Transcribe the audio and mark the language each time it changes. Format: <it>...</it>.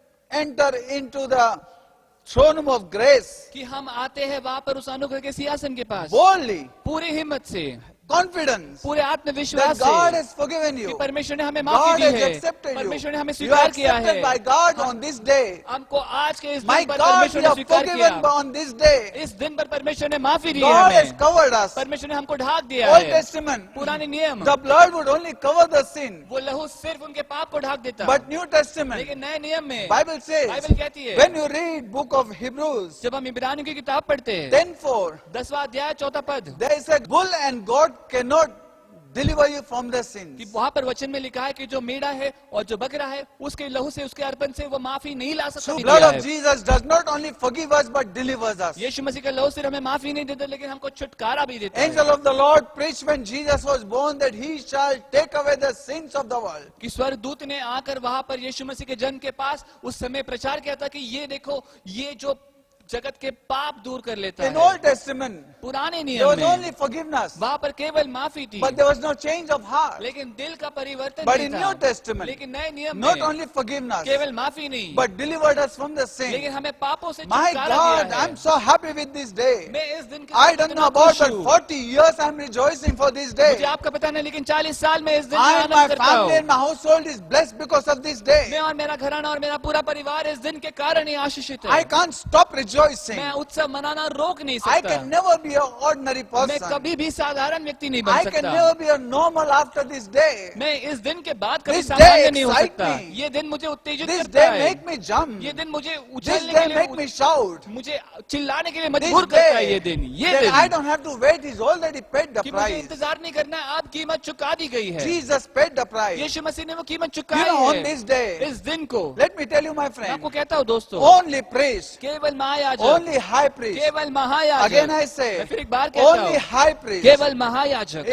<en>Enter into the throne room of grace</en> <hi>कि हम आते हैं वहाँ पर उस अनुग्रह के सिंहासन के पास</hi> <en>boldly,</en> <hi>पूरी हिम्मत से,</hi> <en>confidence</en> <hi>पूरे</hi> <en>that</en> <hi>आत्मविश्वास</hi> <en>God</en> <hi>से</hi> <en>has forgiven</en> <hi>कि</hi> <en>you.</en> <hi>परमेश्वर ने हमें</hi> <en>God</en> <hi>माफी दी</hi> <en>has</en> <hi>है,</hi> <en>accepted you.</en> <hi>परमेश्वर ने हमें</hi> <en>You are</en> <hi>स्वीकार किया है,</hi> <en>accepted by God on this day.</en> <hi>हमको आज के इस</hi> <en>My</en> <hi>दिन पर</hi> <en>God,</en> <hi>परमेश्वर</hi> <en>we</en> <hi>ने</hi> <en>are</en> <hi>स्वीकार किया,</hi> <en>forgiven on this day.</en> <hi>इस दिन पर परमेश्वर ने माफी दी है</hi> <en>God has</en> <hi>हमें,</hi> <en>covered us.</en> <hi>परमेश्वर ने हमको ढाक दिया</hi> <en>Old</en> <hi>है।</hi> <en>Testament,</en> <hi>पुराने नियम,</hi> <en>the blood would only cover the sin.</en> <hi>वो लहू सिर्फ उनके पाप को ढाक देता,</hi> <en>But New Testament,</en> <hi>लेकिन नए नियम में</hi> <en>Bible says,</en> <hi>बाइबल कहती है,</hi> <en>when you read book of Hebrews,</en> <hi>जब हम इब्रानियों की किताब पढ़ते हैं</hi> <en>10:4,</en> <hi>10वां अध्याय 4वां पद,</hi> <en>there is a bull and goat cannot deliver you from the</en> <hi>कि</hi> <en>sins.</en> <hi>वहां पर वचन में लिखा है कि जो मेढ़ा है और जो बकरा है उसके लहू से उसके अर्पण से वो माफी नहीं ला सकता।</hi> <en>So</en> <hi>नहीं</hi> <en>blood</en> <hi>दिया</hi> <en>of</en> <hi>है।</hi> <en>Jesus does not only forgive us but delivers us.</en> <hi>यीशु मसीह का लहू सिर्फ हमें माफी नहीं देता लेकिन हमको छुटकारा भी देता है।</hi> <en>Angel of the Lord preached when Jesus was born that he shall take away the sins of the world.</en> <hi>कि स्वर्गदूत ने आकर वहां पर यीशु मसीह के जन्म के पास उस समय प्रचार किया था कि ये देखो ये जो जगत के पाप दूर कर लेता</hi> <en>In</en> <hi>है।</hi> <en>Old Testament,</en> <hi>पुराने</hi> <en>there was</en> <hi>नियम</hi> <en>only</en> <hi>में</hi> <en>forgiveness,</en> <hi>वहां पर केवल माफी थी</hi> <en>but there was no change of heart.</en> <hi>लेकिन दिल का परिवर्तन</hi> <en>But</en> <hi>नहीं</hi> <en>in</en> <hi>था।</hi> <en>New Testament,</en> <hi>लेकिन नए नियम</hi> <en>not</en> <hi>में</hi> <en>only forgiveness,</en> <hi>केवल माफी नहीं</hi> <en>but delivered us from the sin.</en> <hi>लेकिन हमें पापों से</hi> <en>My</en> <hi>छुटकारा</hi> <en>God,</en> <hi>दिया है।</hi> <en>I'm so happy with this day.</en> <hi>मैं इस दिन के</hi> <en>I</en> <hi>साथ</hi> <en>don't</en> <hi>इतना</hi> <en>know about</en> <hi>खुश</hi> <en>but</en> <hi>हूँ।</hi> <en>40 years I'm rejoicing for this day.</en> <hi>मुझे आपका पता नहीं लेकिन 40 साल में इस दिन में</hi> <en>I and my</en> <hi>आनंद करता</hi> <en>family</en> <hi>हूँ।</hi> <en>and my household is blessed because of this</en> <hi>मैं</hi> <en>day.</en> <hi>और मेरा घराना और मेरा पूरा परिवार इस दिन के कारण ही आशीषित</hi> <en>I</en> <hi>है।</hi> <en>can't stop rejoicing.</en> <hi>मैं उत्सव मनाना रोक नहीं</hi> <en>I</en> <hi>सकता।</hi> <en>can never be an ordinary</en> <hi>मैं</hi> <en>person.</en> <hi>कभी भी साधारण व्यक्ति नहीं बन</hi> <en>I can</en> <hi>सकता।</hi> <en>never be a normal after this day.</en> <hi>मैं इस दिन के बाद कभी</hi> <en>This</en> <hi>सामान्य</hi> <en>day</en> <hi>नहीं हो</hi> <en>excite</en> <hi>सकता।</hi> <en>me.</en> <hi>ये दिन मुझे उत्तेजित</hi> <en>This</en> <hi>करता</hi> <en>day</en> <hi>है।</hi> <en>make me jump.</en> <hi>ये दिन मुझे</hi> <en>This</en> <hi>उछलने</hi> <en>day</en> <hi>के</hi> <en>make me</en> <hi>लिए</hi> <en>shout.</en> <hi>मुझे चिल्लाने के लिए</hi> <en>This</en> <hi>मजबूर करता है। ये</hi> <en>day</en> <hi>दिन ये</hi> <en>that I</en> <hi>दिन</hi> <en>don't have to wait, He's already paid the</en> <hi>कि मुझे</hi> <en>price.</en> <hi>इंतजार नहीं करना है, अब कीमत चुका दी गई है।</hi> <en>Jesus paid the price.</en> <hi>यीशु मसीह ने वो कीमत</hi> <en>You</en> <hi>चुकाई</hi> <en>know, on</en> <hi>है।</hi> <en>this day,</en> <hi>इस दिन को</hi> <en>let me tell you, my</en> <hi>मैं</hi> <en>friend,</en> <hi>आपको कहता हूँ दोस्तों,</hi> <en>only priest,</en> <hi>केवल महायाजक,</hi> <en>only high priest,</en> <hi>केवल महायाजक,</hi> <en>again I say,</en> <hi>मैं फिर एक बार कहता</hi> <en>only</en> <hi>हूँ,</hi> <en>high priest</en> <hi>केवल महायाजक</hi>